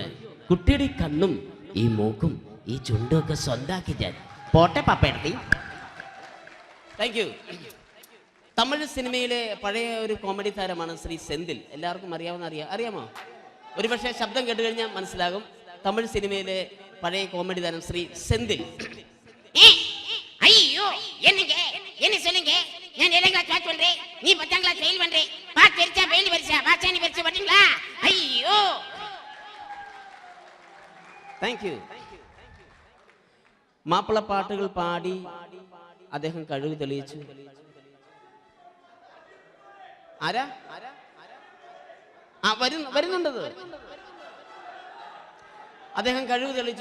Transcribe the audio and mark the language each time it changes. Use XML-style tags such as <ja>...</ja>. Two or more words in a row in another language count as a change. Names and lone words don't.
<ml>കുട്ടിയുടെ ഈ കണ്ണും ഈ മൂക്കും ഈ ചുണ്ടും ഒക്കെ സ്വന്താക്കി ഞാൻ. പോട്ടെ പാപ്പേടത്തി.</ml> <en>thank you.</en> <ml>തമിഴ് സിനിമയിലെ പഴയ ഒരു കോമഡി താരമാണ് ശ്രീ സെന്തിൽ. എല്ലാവർക്കും അറിയാമോ? ഒരുപക്ഷെ ശബ്ദം കേട്ട് കഴിഞ്ഞാൽ മനസ്സിലാകും. തമിഴ് സിനിമയിലെ പഴയ കോമഡി താരം ശ്രീ സെന്തിൽ.</ml> <ta>ஐயோ என்ன சொல்லுங்க நான்</ta> <en>7th class pass</en> <ta>பண்றேன், நீ</ta> <en>10th class fail</en> <ta>பண்றே. பாஸ் தெரிச்சா ஃபெயில் பரிசா பாச்சானி பரிசு வரீங்களா? ஐயோ,</ta> <en>thank you.</en> <ml>മാപ്പിള പാട്ടുകൾ പാടി അദ്ദേഹം കഴിവ് തെളിയിച്ചു. ആരാ വരുന്നുണ്ടത്? അദ്ദേഹം കഴിവ് തെളിയിച്ചു.</ml>